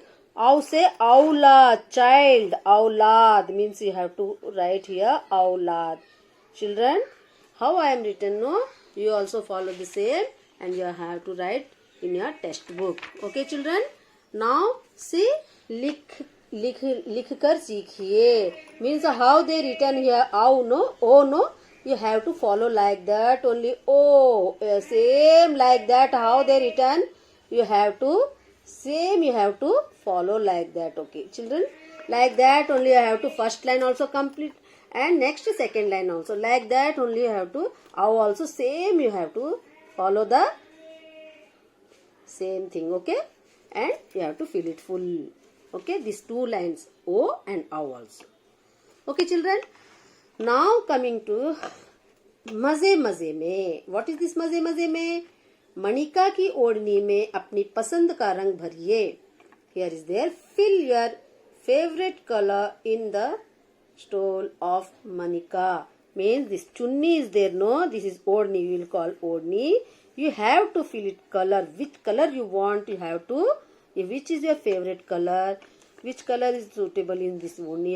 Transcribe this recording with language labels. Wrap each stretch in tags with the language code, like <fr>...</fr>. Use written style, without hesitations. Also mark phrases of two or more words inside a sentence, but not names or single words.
<en>Ow say औलाद. Child. औलाद means you have to write here औलाद. Children, how I am written, no? You also follow the same and you have to write in your textbook. Okay, children? Now, see,</en> <hi>लिख कर सीखिए.</hi> <en>Means how they written here, ow, no, o, no. You have to follow like that only. O, same like that. How they written, you have to follow like that. Okay, children? Like that only you have to first line also complete. And next second line also like that only you have to. Ow also same you have to follow the same thing. Okay, and you have to fill it full. Okay, these two lines O and ow also. Okay, children. Now coming to</en> <hi>मजे मजे में.</hi> <en>What is this</en> <hi>मजे मजे में? मणिका की ओढ़नी में अपनी पसंद का रंग भरिए.</hi> <en>Here is there. Fill your favorite color in the stole of Manika. Means this chunni is there, no? This is odni. We will call odni. You have to fill it color. Which color you want, you have to. Which is your favorite color? Which color is suitable in this odni?</en>